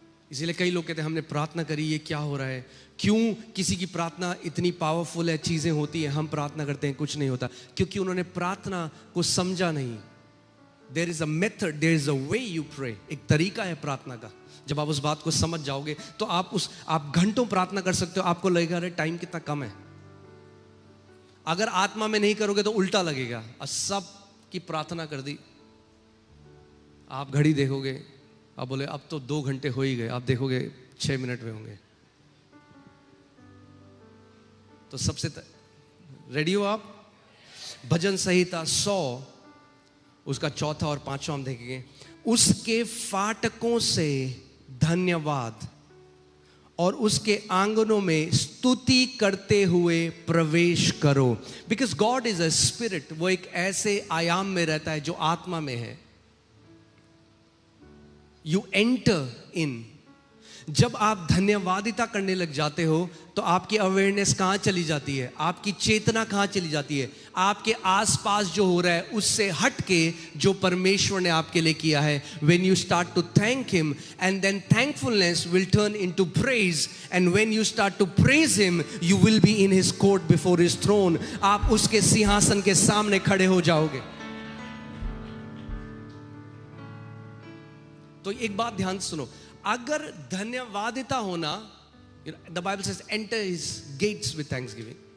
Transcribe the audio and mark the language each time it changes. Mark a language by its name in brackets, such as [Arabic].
[Hindi] इसीलिए कई लोग कहते हैं हमने प्रार्थना करी, ये क्या हो रहा है? क्यों किसी की प्रार्थना इतनी पावरफुल है, चीजें होती हैं, हम प्रार्थना करते हैं कुछ नहीं होता? क्योंकि उन्होंने प्रार्थना को समझा नहीं। [English] There is a method, there is a way you pray. [Hindi] एक तरीका है प्रार्थना का। जब आप उस बात को समझ जाओगे तो आप घंटों प्रार्थना कर सकते हो। आपको लगेगा अरे टाइम कितना कम है। अगर आत्मा में नहीं करोगे तो उल्टा लगेगा। और सब की प्रार्थना कर दी, आप घड़ी देखोगे, आप बोले अब तो 2 घंटे हो ही गए, आप देखोगे 6 मिनट में होंगे। तो सबसे रेडी हो आप? भजन संहिता 100 उसका 4था और 5वां हम देखेंगे। उसके फाटकों से धन्यवाद और उसके आंगनों में स्तुति करते हुए प्रवेश करो। [English] Because God is a spirit. [Hindi] वो एक ऐसे आयाम में रहता है जो आत्मा में है। [English] You enter in. [Hindi] जब आप धन्यवादिता करने लग जाते हो तो आपकी अवेयरनेस कहां चली जाती है? आपकी चेतना कहां चली जाती है? आपके आसपास जो हो रहा है उससे हट के जो परमेश्वर ने आपके लिए किया है। [English] When you start to thank him and then thankfulness will turn into praise, and when you start to praise him you will be in his court before his throne. [Hindi] आप उसके सिंहासन के सामने खड़े हो जाओगे। तो एक बात ध्यान से सुनो, अगर धन्यवादिता होना, [English] The Bible says enter his gates with thanksgiving.